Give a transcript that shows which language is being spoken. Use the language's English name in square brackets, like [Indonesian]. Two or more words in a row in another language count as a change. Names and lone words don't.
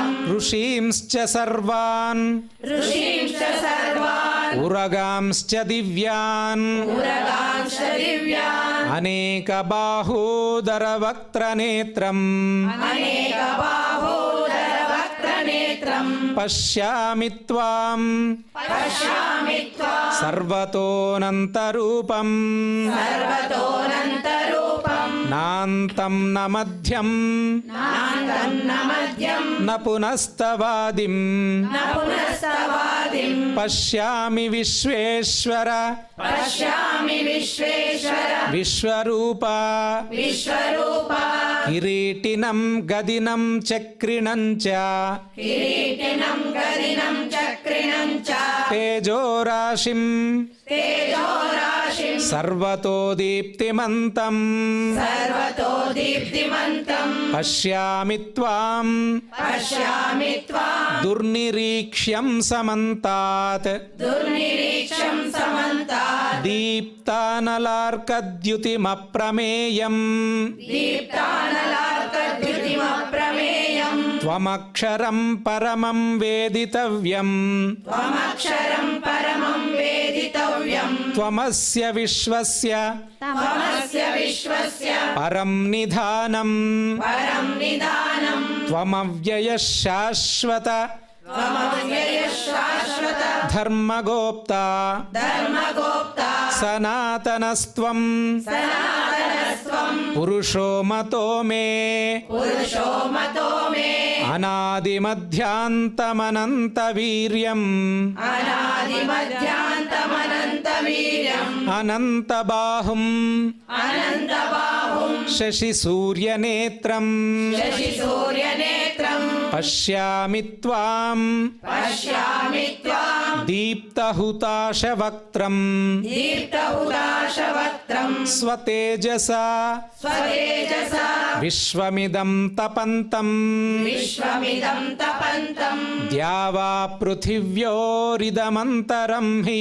[Sanskrit] ఋషీంశ్చ సర్వాన్ ఋషీంశ్చ సర్వాన్ ఉరగాంశ్చ దివ్యాన్ ఉరగాంశ్చ దివ్యాన్ అనేకబాహూదరవక్త్రనేత్రం అనేకబాహూదరవక్త్రనేత్రం పశ్యామి త్వాం పశ్యామి త్వాం సర్వతోనంతరూపం సర్వతోనంతరూపం నాంతం న మధ్యం నాంతం న మధ్యం న పునస్తవాదిం న పునస్తవాదిం పశ్యామి విశ్వేశ్వర పశ్యామి విశ్వేశ్వర విశ్వరూప విశ్వరూప కిరీటినం గదినం చక్రిణం చ కిరీటినం గదినం చక్రిణం చ తేజోరాశిం తేజోరాశిం సర్వతో దీప్తిమంతం సర్వతో దీప్తిమంతం పశ్యామి త్వాం పశ్యామి త్వాం దుర్నిరీక్ష్యం సమంతాత్ దుర్నిరీక్షం సమంతాత్ దీప్తానలార్కద్యుతిమప్రమేయం దీప్తానలార్కద్యుతిమప్రమేయం త్వమక్షరం పరమం వేదితవ్యం త్వమక్షరం పరమం వేదితవ్యం త్వమస్య విశ్వస్య త్వమస్య విశ్వస్య పరం నిధానం పరం నిదానం త్వమవ్యయః శాశ్వత త్వమవ్యయః శాశ్వత ధర్మగోప్త ధర్మగోప్త సనాతనస్త్వం సనాతనస్త్వం పురుషో మతో మే పురుషో మతో మే అనాదిమధ్యాంతమనంత వీర్యం అనాదిమధ్యాంతమనంత వీర్యం అనంత బాహుం అనంతబాహుం శశి సూర్యనేత్రం శశి సూర్యనేత్రం పశ్యామి త్వాం పశ్యామి త్వాం దీప్తహుతాశవక్త్రం దీప్తహుతాశవక్త్రం స్వతేజసా స్వతేజసా విశ్వమిదం తపంతం విశ్వమిదం తపంతం ద్యావా పృథివ్యోరిదమంతరం హి